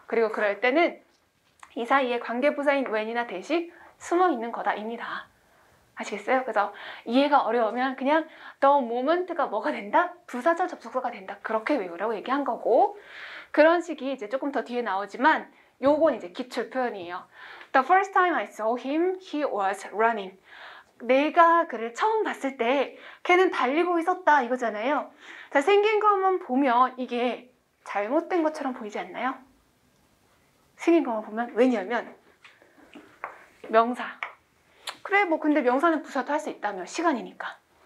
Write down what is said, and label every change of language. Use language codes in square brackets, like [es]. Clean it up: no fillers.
[ko] 그리고 그럴 때는 이 사이에 관계부사인 when이나 대시 숨어 있는 거다입니다. 아시겠어요? 그래서 이해가 어려우면 그냥 the moment가 뭐가 된다? 부사절 접속사가 된다. 그렇게 외우라고 얘기한 거고, 그런 식이 이제 조금 더 뒤에 나오지만 요건 이제 기출 표현이에요. [en] The first time I saw him, he was running. [ko] 내가 그를 처음 봤을 때 걔는 달리고 있었다 이거잖아요. 자, 생긴 것만 보면 이게 잘못된 것처럼 보이지 않나요? 생긴 것만 보면. 왜냐면 명사. 그래 뭐 근데 명사는 부사도 할 수 있다며, 시간이니까.